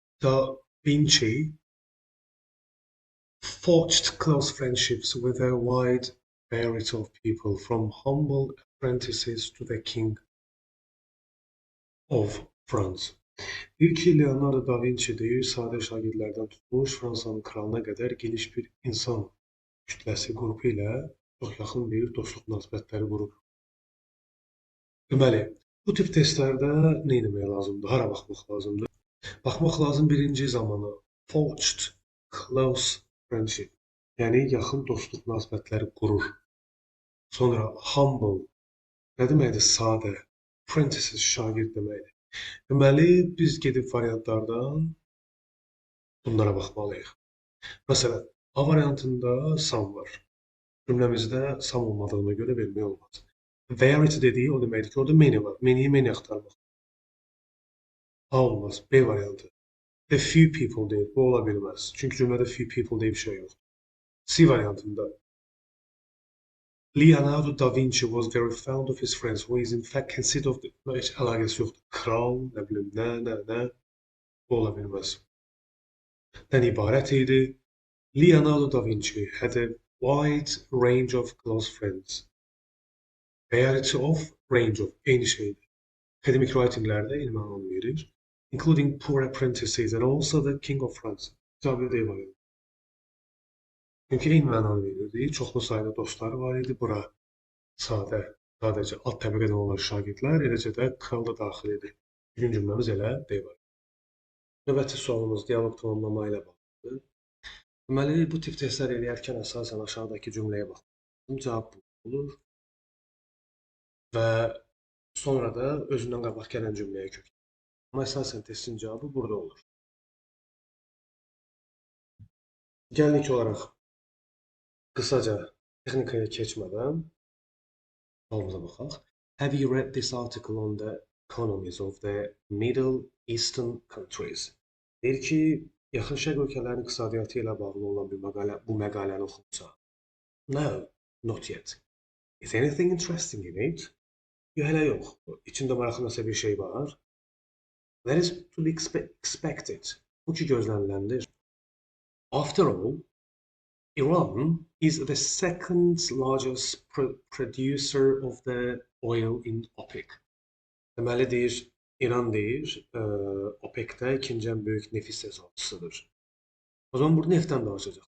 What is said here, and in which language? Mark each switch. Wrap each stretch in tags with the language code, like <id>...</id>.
<en>Leonardo da Vinci forged close friendships with a wide variety of people, from humble apprentices to the King of France.</en> <az>Deyir ki, Leonardo da Vinci deyir, sadə şagirdlərdən tutmuş Fransanın kralına qədər geniş bir insan kütləsi qrupu ilə çox yaxın bir dostluq münasibətləri qurub. Deməli, bu tip testlərdə nə etmək lazımdır? Hara baxmaq lazımdır? Baxmaq lazım birinci zamana.</az> <en>Forged close friendship.</en> <az>Yəni yaxın dostluq münasibətləri qurur. Sonra humble. Nə deməkdir? Sadə. Apprentices şagird deməkdir. Deməli, biz gedib variantlardan bunlara baxmalıyıq. Məsələn, A variantında some var. Cümləmizdə some olmadığına görə vermək olmaz. Variety dediyi o deməkdir ki, orada many var. Many axtarmaq. A olmaz. B variantı. The few people deyil. Bu ola bilməz. Çünki cümlədə few people deyə bir şey yoxdur. C variantında</az> <en>Leonardo da Vinci was very fond of his friends, who is in fact considered of the...</en> <az>Heç əlaqəsi yoxdur. Kral, nə bilim, nə. Bu ola bilməz. Dən ibarət idi.</az> <en>Leonardo da Vinci had a wide range of close friends.</en> <az>Variety of, range of, eyni şeydir. Academic writinglərdə elmi anlam verir.</az> <en>Including poor apprentices and also the King of France.</en> <az>Cavabı deyil var. Çünki eyni mənanı verirdi. Çoxlu sayda dostları var idi. Bura sadəcə alt təbəqədən olan şagirdlər, eləcə də kral da daxil idi. Bugün cümləmiz elə deyil var. Növbəti sualımız dialoq tamamlama ilə bağlıdır. Deməli, bu tip testlər eləyərkən əsasən aşağıdakı cümləyə baxmalıyıq. Cavab bu olur. Və sonra da özündən qabaq gələn cümləyə köklənir. Amma əsasən testin cavabı burada olur. Gəlin olaraq qısaca texnikaya keçmədən sualımıza baxaq.</az> <en>Have you read this article on the economies of the Middle Eastern countries?</en> <az>Deyir ki, yaxın şərq ölkələrinin iqtisadiyyatı ilə bağlı olan bu məqaləni oxumusan.</az> <en>No, not yet. Is anything interesting in it?</en> <az>Hələ yox. İçində maraqlı bir şey var.</az> <en>That is to be expected.</en> <az>Bu ki gözləniləndir.</az> <en>After all, Iran is the second largest producer of the oil in OPEC.</en> <az>Deməli deyir, İran deyir, OPEC-də ikinci ən böyük neft istehsalçısıdır. O zaman burada neftdən danışacaq.</az>